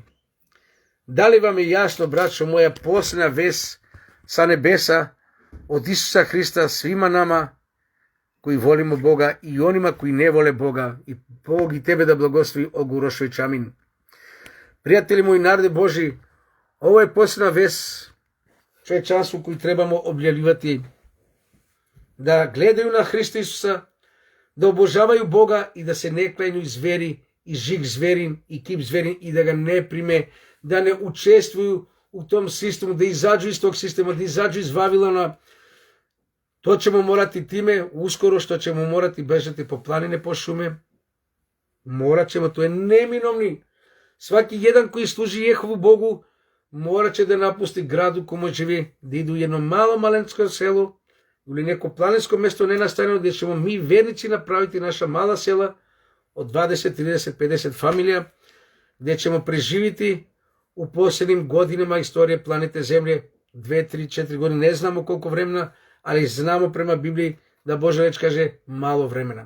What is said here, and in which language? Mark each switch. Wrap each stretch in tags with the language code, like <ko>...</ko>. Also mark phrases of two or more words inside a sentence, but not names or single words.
<sr>Da li vam je jasno, braćo moja, posljednja vest sa nebesa od Isusa Hrista svima nama koji volimo Boga i onima koji ne vole Boga, i Bog i tebe da blagoslovi, Ogurošović, amin. Prijatelji moji, narode Boži, ovo je posljedna vest čovečanstvu koju trebamo objavljivati, da gledaju na Hrista Isusa, da obožavaju Boga i da se ne klanjaju zveri и жиг зверин и кип зверин и да га не приме, да не учествуju u tom sistemu, da izađu iz tog sistema, da izađu iz Vavilona. To ćemo morati time, uskoro što ćemo morati bežati po planine, po šume. Morat ćemo, to je neminovni. Svaki jedan koji služi Jehovu Bogu morat će da napusti grad u kojem živi, da idu u jedno malo malensko selo ili neko planinsko mesto nenastanjeno gdje ćemo mi vernici napraviti naša mala sela od 20, 30, 50 familija, gdje ćemo preživiti u posljednjim godinama istorije planete Zemlje, 2, 3, 4 godine, ne znamo koliko vremena, ali znamo prema Bibliji da Božja reč kaže malo vremena.</sr>